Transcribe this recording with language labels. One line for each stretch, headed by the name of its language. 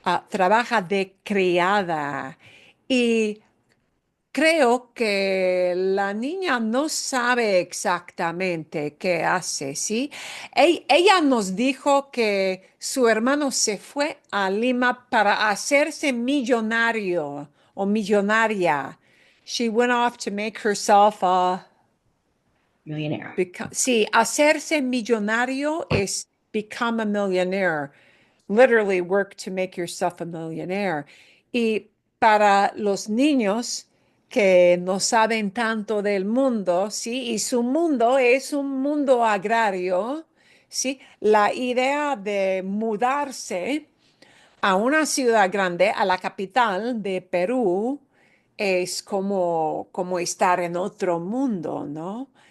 Spanish: Trabaja de criada. Y creo que la niña no sabe exactamente qué hace, ¿sí? Ella nos dijo que su hermano se fue a Lima para hacerse millonario o millonaria.
English: She went off to make herself a millionaire.
Spanish: sí, hacerse millonario es
English: become a millionaire. Literally work to make yourself a millionaire.
Spanish: Y para los niños que no saben tanto del mundo, ¿sí? Y su mundo es un mundo agrario, ¿sí? La idea de mudarse a una ciudad grande, a la capital de Perú, es como estar en otro mundo, ¿no?